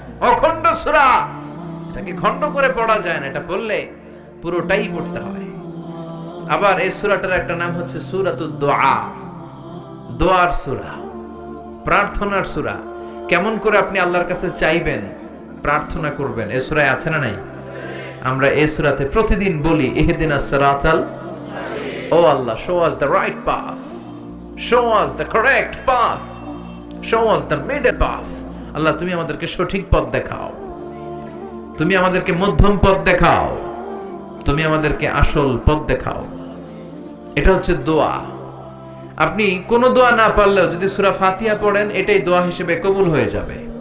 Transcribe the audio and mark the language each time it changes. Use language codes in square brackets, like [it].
[bn] অখণ্ড সূরা, এটাকে খণ্ড করে পড়া যায় না, এটা পড়লে পুরোটাই পড়তে হয়। আবার এই সূরাটার একটা নাম হচ্ছে সূরাতুদ দুআ, দোয়ার সূরা, প্রার্থনার সূরা। কেমন করে আপনি আল্লাহর কাছে চাইবেন, প্রার্থনা করবেন, এই সূরায় আছে না নাই? আমরা এই সূরাতে প্রতিদিন বলি [ar] ইহদিনাস সিরাতাল, [bn] ও আল্লাহ, [en] show us the right path, show us the correct path, show us the middle path। [bn] আল্লাহ তুমি আমাদেরকে সঠিক পথ দেখাও, তুমি আমাদেরকে মধ্যম পথ দেখাও, তুমি আমাদেরকে আসল পথ দেখাও। এটা হচ্ছে দোয়া। আপনি কোন দোয়া না পারলেও যদি সূরা ফাতিহা পড়েন, এটাই দোয়া হিসেবে কবুল হয়ে যাবে।